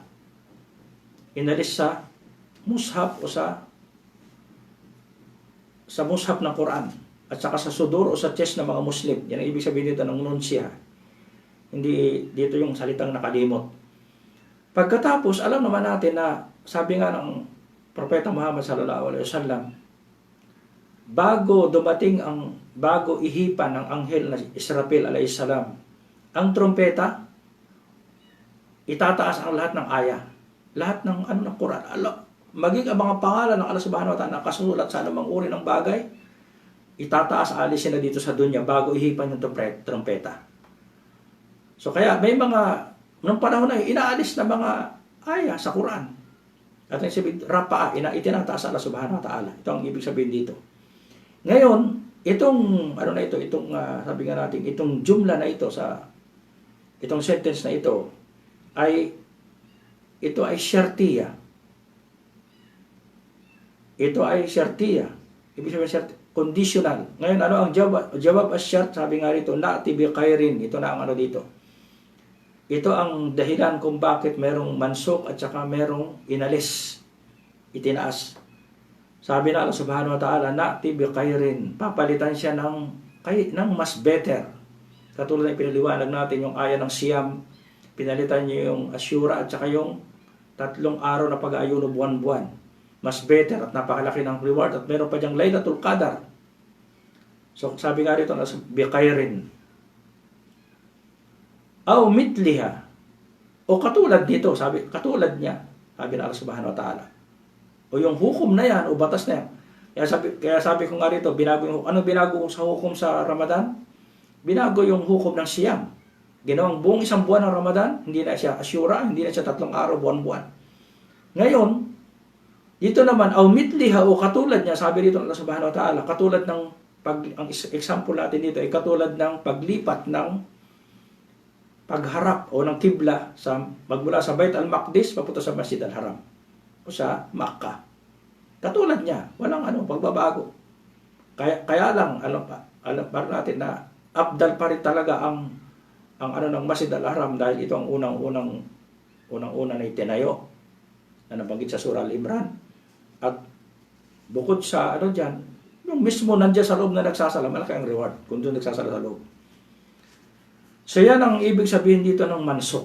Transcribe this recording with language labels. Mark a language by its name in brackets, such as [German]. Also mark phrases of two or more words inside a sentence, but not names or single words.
[Filipino] Inalis sa mushaf o sa mushaf ng Quran at saka sa sudur o sa chest ng mga Muslim. Yan ang ibig sabihin dito ng nunsiha. Hindi dito yung salitang nakalimot. Pagkatapos, alam naman natin na sabi nga ng propeta Muhammad [Arabic] صلى الله عليه وسلم, [Filipino] bago ihipan ng anghel na Israfil [Arabic] عليه السلام [Filipino] ang trompeta, itataas ang lahat ng aya, lahat ng ng Quran. Maging ang mga pangalan ng [Arabic] الله سبحانه وتعالى [Filipino] nakasulat sa anumang uri ng bagay, itataas, alisin na dito sa dunya bago ihipan yung trompeta. So kaya may mga nung panahon na inaalis na mga aya sa Quran. At ang sabihin, rapa'a, itinataas [Arabic] الله سبحانه وتعالى. [Filipino] Ito ang ibig sabihin dito. Ngayon, itong, sabi nga natin, itong jumla na ito itong sentence na ito ay syartiya. Ito ay syartiya. Ibig sabihin, conditional. Ngayon, ano ang [Arabic] جواب الشرط? [Filipino] Sabi nga rito, [Arabic] نأت بخير. [Filipino] Ito na ang dito. Ito ang dahilan kung bakit merong mansuk at saka merong inalis, itinaas. Sabi na [Arabic] الله سبحانه وتعالى, نأت بخير. [Filipino] Papalitan siya ng mas better. Katulad na pinaliwanag natin yung aya ng Siyam, pinalitan niya yung Asyura at saka yung 3 araw na pag-aayuno buwan-buwan. Mas better at napakalaki ng reward at meron pa diyang Laylatul Qadar. So sabi nga rito, [Arabic] بخير. أو مثلها. [Filipino] O katulad nito, katulad niya, sabi na [Arabic] الله سبحانه وتعالى. [Filipino] O yung hukom na yan, o batas na yan. Kaya sabi ko nga rito, ano binago sa hukom sa Ramadan? Binago yung hukom ng Siyam. Ginawang buong isang buwan ng Ramadan, hindi na siya Asyura, hindi na siya 3 araw, buwan-buwan. Ngayon, dito naman, [Arabic] أو مثلها, [Filipino] o katulad niya, sabi dito ng [Arabic] الله سبحانه وتعالى, [Filipino] katulad ng, ang example natin dito ay katulad ng paglipat ng pagharap o ng kibla magmula sa Bait al-Maqdis papunta sa Masjid al-Haram o sa Makkah. Katulad niya, walang pagbabago. Kaya lang, para natin na abdal pa rin talaga ang ng Masjid al-Haram dahil ito ang unang na itinayo na nabanggit sa Surah Al-Imran. At bukod sa diyan, yung mismo nandiyan sa loob na nagsasala, malaki ang reward kung doon nagsasala sa loob. So yan ang ibig sabihin dito ng mansuk.